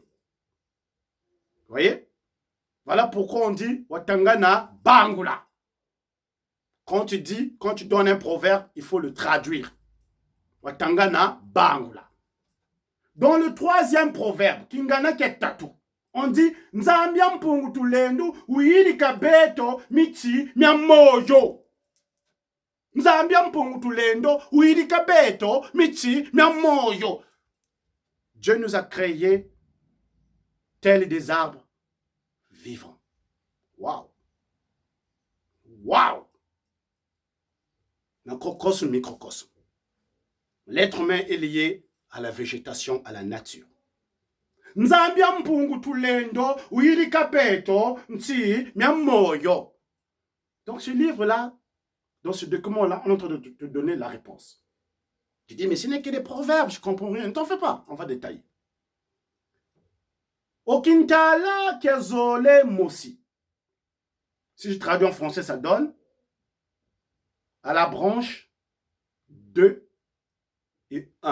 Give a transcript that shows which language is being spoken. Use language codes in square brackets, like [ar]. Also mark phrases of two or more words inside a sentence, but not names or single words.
[fr] Vous voyez? Voilà pourquoi on dit [kg] Watangana Bangula. [fr] Quand tu donnes un proverbe, il faut le traduire. [kg] Watangana Bangula. [fr] Dans le troisième proverbe, [kg] Kingana Ketatu, [fr] on dit [kg] Nzambi Mpungu tulendu uili kabeto miti miamoyo. Nzambi Mpungu tulendo uili kabeto miti miamoyo. [fr] Dieu nous a créés tels des arbres vivants. Waouh! Waouh! Macrocosme, microcosme. L'être humain est lié à la végétation, à la nature. [kg] Nzambi Mpungu tulendo uili kabeto miti miamoyo. [fr] Donc ce livre-là, dans ce document-là, on est en train de te donner la réponse. Tu dis, mais ce n'est que des proverbes, je ne comprends rien. Ne t'en fais pas, on va détailler. [kg] Okintala Kiazole Mosi. [fr] Si je traduis en français, ça donne à la branche 2 et 1.